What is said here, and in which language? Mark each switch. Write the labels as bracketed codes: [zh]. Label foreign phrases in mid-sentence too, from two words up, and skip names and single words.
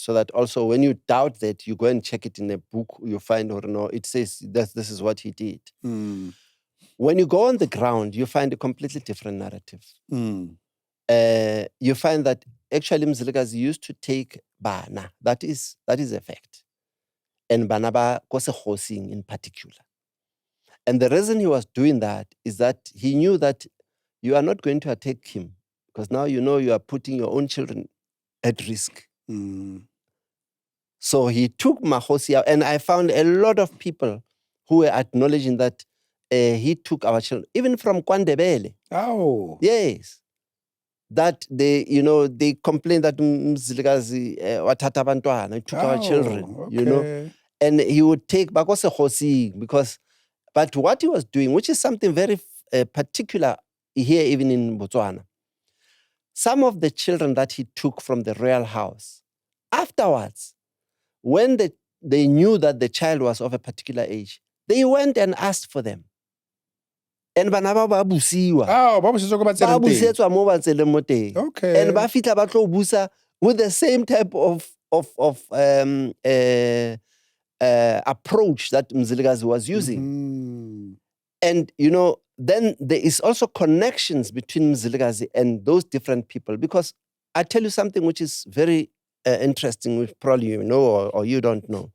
[en] So that also when you doubt that, you go and check it in a book, you find, or no, it says that this is what he did. When you go on the ground, you find a completely different narrative. You find that actually Mzilikazi used to take bana. That is a fact. And [tn] bana ba kose [en] in particular. And the reason he was doing that is that he knew that you are not going to attack him because now you know you are putting your own children at risk. So he took Mahosi out, and I found a lot of people who were acknowledging that he took our children, even from Ndebele. Oh. Yes. That they complained that Mzilikazi [zu] wathatha abantwana, [en] he took our children, and he would take [tn] bakose hosi [en] because. But what he was doing, which is something very particular here, even in Botswana, some of the children that he took from the royal house, afterwards, when they knew that the child was of a particular age, they went and asked for them. [tn] And banaba ba busiwa. [en] Okay. And [tn] ba fitla ba tlo busa [en] with the same type of approach that Mzilikazi was using. And, then there is also connections between Mzilikazi and those different people. Because I tell you something which is very interesting, which probably you know or you don't know.